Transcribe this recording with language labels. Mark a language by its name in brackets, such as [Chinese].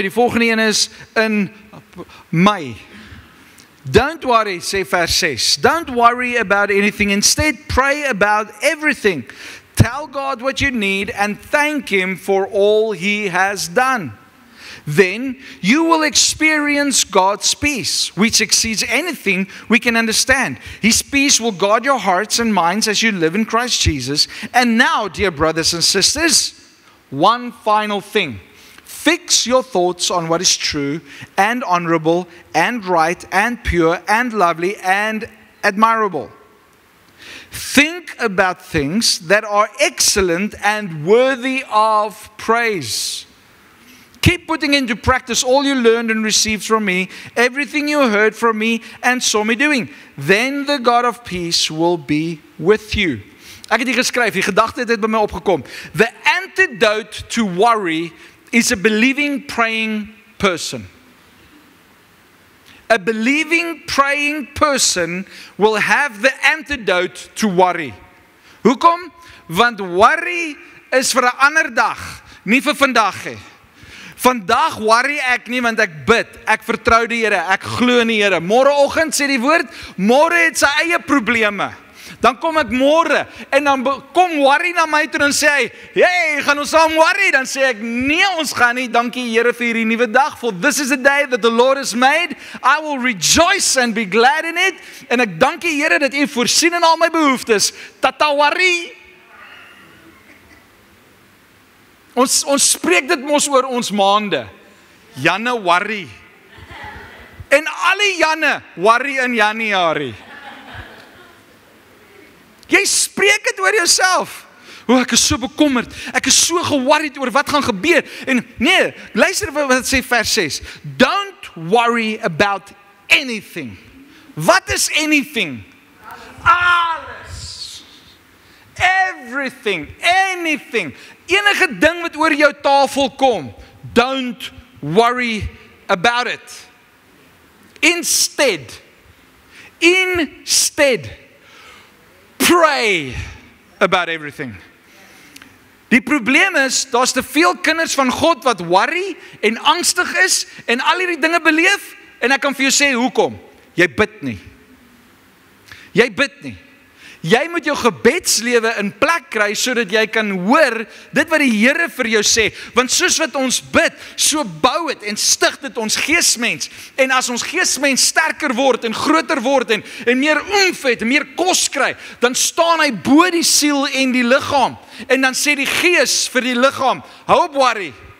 [Afrikaans] Die volgende een is in Mei. [English] Don't worry, [Afrikaans] sê vers 6. [English] Don't worry about anything. Instead, pray about everything. Tell God what you need and thank Him for all He has done. Then you will experience God's peace, which exceeds anything we can understand. His peace will guard your hearts and minds as you live in Christ Jesus. And now, dear brothers and sisters, one final thing. Fix your thoughts on what is true and honorable and right and pure and lovely and admirable. Think about things that are excellent and worthy of praise. Keep putting into practice all you learned and received from me, everything you heard from me and saw me doing. Then the God of peace will be with you. [Afrikaans] Ek het hier geskryf, die gedagte het by my opgekom. [English] The antidote to worry is a believing, praying person. A believing, praying person will have the antidote to worry. [Afrikaans] Hoekom? Want worry is vir 'n ander dag, nie vir vandag nie. Vandag worry ek nie want ek bid, ek vertrou die Here, ek glo in die Here. Môreoggend sê die woord, môre het sy eie probleme. Dan kom ek môre en dan kom worry na my toe en sê hy, "Hey, gaan ons saam worry?" Dan sê ek, "Nee, ons gaan nie. Dankie Here vir hierdie nuwe dag. [English] For this is the day that the Lord has made. I will rejoice and be glad in it." [Afrikaans] En ek dank die Here dat U voorsien in al my behoeftes. Tata worry. Ons spreek dit mos oor ons maande. Janne worry. En alle Janne worry in Januarie. Jy spreek dit oor jouself. Ek is so bekommerd. Ek is so geworried oor wat gaan gebeur. En nee, luister wat sê vers 6. [English] Don't worry about anything. [Afrikaans] Wat is anything? Alles. [English] Everything. Anything. [Afrikaans] Enige ding wat oor jou tafel kom. [English] Don't worry about it. Instead, pray about everything. [Afrikaans] Die probleem is, daar's te veel kinders van God wat worry en angstig is en al hierdie dinge beleef en ek kan vir jou sê hoekom. Jy bid nie. Jy bid nie. Jy moet jou gebedslewe in plek kry, sodat jy kan hoor, dit wat die Here vir jou sê, want soos wat ons bid, so bou het en stig dit ons geesmens, en as ons geesmens sterker word, en groter word, en meer oomf het, en meer kos kry, dan staan hy bo die siel en die liggaam, en dan sê die gees vir die liggaam, hou op worry.